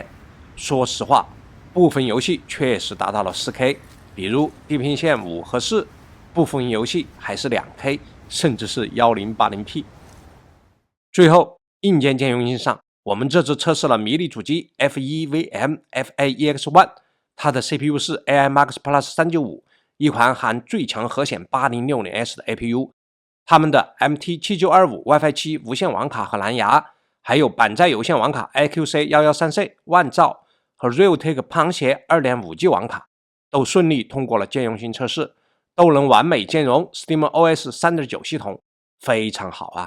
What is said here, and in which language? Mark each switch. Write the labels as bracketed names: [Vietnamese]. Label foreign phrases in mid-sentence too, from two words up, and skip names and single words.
[Chinese] 說實話，部分遊戲確實達到了 4K， 比如《地平線5》和4，部分遊戲還是 2K， 甚至是 1080P。最後，硬件兼容性上，我們這次測試了迷你主機 FEVM FA-EX1，它的 CPU 是 AI Max Plus 395，一款含最強核顯 8060S 的 APU。他們的 MT7925 WiFi 7無線網卡和藍牙，還有板載有線網卡 IQC113C 萬兆和 Realtek 龐協 2.5G 網卡，都順利通過了兼容性測試，都能完美兼容 SteamOS 3.9 系統，非常好啊！